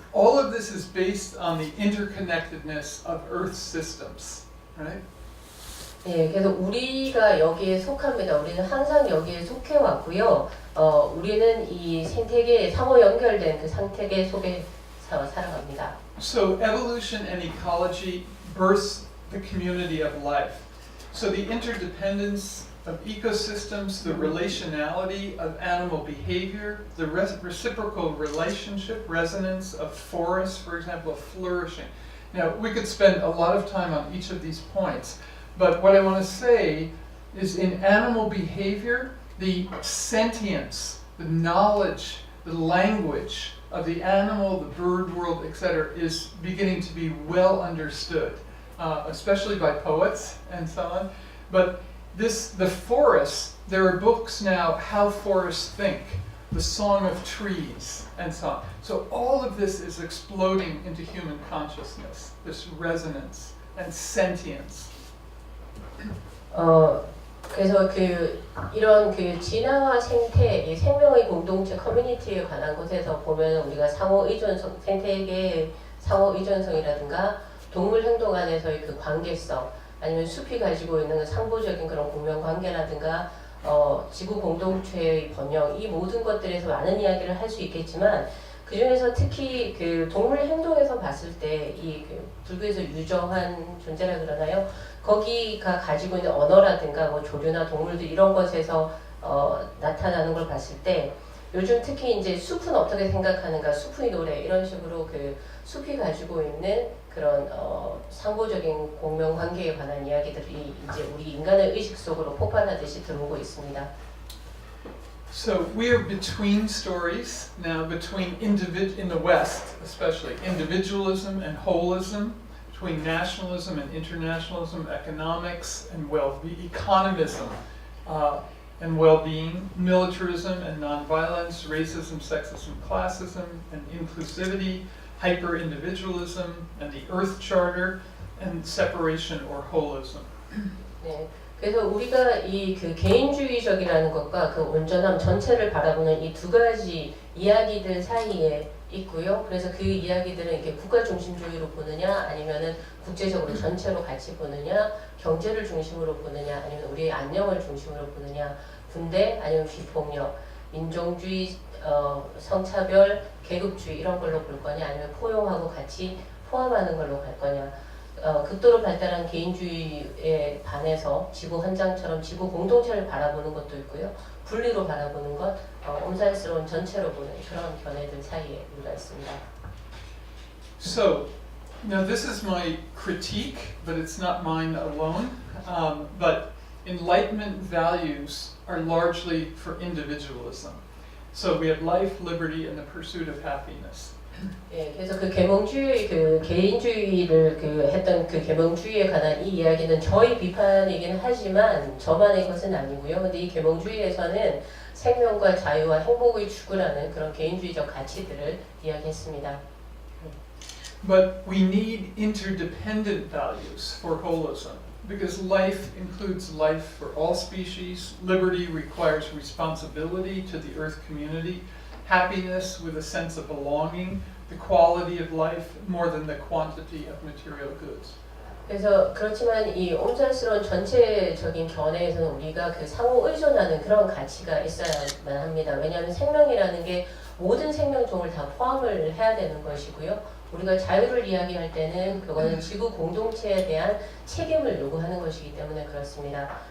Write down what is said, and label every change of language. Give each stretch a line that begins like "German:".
English: all of this is based on the interconnectedness of Earth systems, right?
Korean: 예, 그래서 우리가 여기에 속합니다. 우리는 항상 여기에 속해 왔고요. 우리는 이 생태계 상호 연결된 그 생태계 속에 살아갑니다.
English: So evolution and ecology births the community of life. So the interdependence of ecosystems, the relationality of animal behavior, the reciprocal relationship, resonance of forests, for example, of flourishing. Now, we could spend a lot of time on each of these points, but what I want to say is in animal behavior, the sentience, the knowledge, the language of the animal, the bird world, etc., is beginning to be well understood, especially by poets and so on. But the forests, there are books now, How Forests Think, The Song of Trees, and so on. So all of this is exploding into human consciousness, this resonance and sentience.
Korean: 그래서 이런 진화와 생태, 이 생명의 공동체 커뮤니티에 관한 곳에서 보면 우리가 상호 의존성, 생태계의 상호 의존성이라든가 동물 행동 안에서의 그 관계성, 아니면 숲이 가지고 있는 그 상보적인 그런 공명 관계라든가 지구 공동체의 번영, 이 모든 것들에서 많은 이야기를 할 수 있겠지만 그 중에서 특히 그 동물 행동에서 봤을 때 이 불교에서 유정한 존재라 그러나요? 거기가 가지고 있는 언어라든가 뭐 조류나 동물들 이런 것에서 나타나는 걸 봤을 때 요즘 특히 이제 숲은 어떻게 생각하는가, 숲의 노래 이런 식으로 그 숲이 가지고 있는 그런 상호적인 공명 관계에 관한 이야기들이 이제 우리 인간의 의식 속으로 폭발하듯이 들어오고 있습니다.
English: So we are between stories now, between in the West especially, individualism and holism, between nationalism and internationalism, economics and economism and well-being, militarism and nonviolence, racism, sexism, classism, and inclusivity, hyper-individualism, and the Earth Charter, and separation or holism.
Korean: 네. 그래서 우리가 이 개인주의적이라는 것과 그 온전함 전체를 바라보는 이 두 가지 이야기들 사이에 있고요. 그래서 그 이야기들은 이렇게 국가 중심주의로 보느냐, 아니면은 국제적으로 전체로 같이 보느냐, 경제를 중심으로 보느냐, 아니면 우리의 안녕을 중심으로 보느냐, 군대 아니면 비폭력, 민족주의, 성차별, 계급주의 이런 걸로 볼 거냐, 아니면 포용하고 같이 포함하는 걸로 갈 거냐. 극도로 발달한 개인주의에 반해서 지구 헌장처럼 지구 공동체를 바라보는 것도 있고요. 분리로 바라보는 것, 엄살스러운 전체로 보는 그런 견해들 사이에 우리가 있습니다.
English: So, now this is my critique, but it's not mine alone. But Enlightenment values are largely for individualism. So we have life, liberty, and the pursuit of happiness.
Korean: 예, 그래서 그 계몽주의, 그 개인주의를 했던 그 계몽주의에 관한 이 이야기는 저희 비판이긴 하지만 저만의 것은 아니고요. 근데 이 계몽주의에서는 생명과 자유와 행복의 추구라는 그런 개인주의적 가치들을 이야기했습니다.
English: But we need interdependent values for holism, because life includes life for all species, liberty requires responsibility to the earth community, happiness with a sense of belonging, the quality of life more than the quantity of material goods.
Korean: 그래서 그렇지만 이 옴살스러운 전체적인 견해에서는 우리가 그 상호 의존하는 그런 가치가 있어야만 합니다. 왜냐하면 생명이라는 게 모든 생명종을 다 포함을 해야 되는 것이고요. 우리가 자유를 이야기할 때는 그거는 지구 공동체에 대한 책임을 요구하는 것이기 때문에 그렇습니다.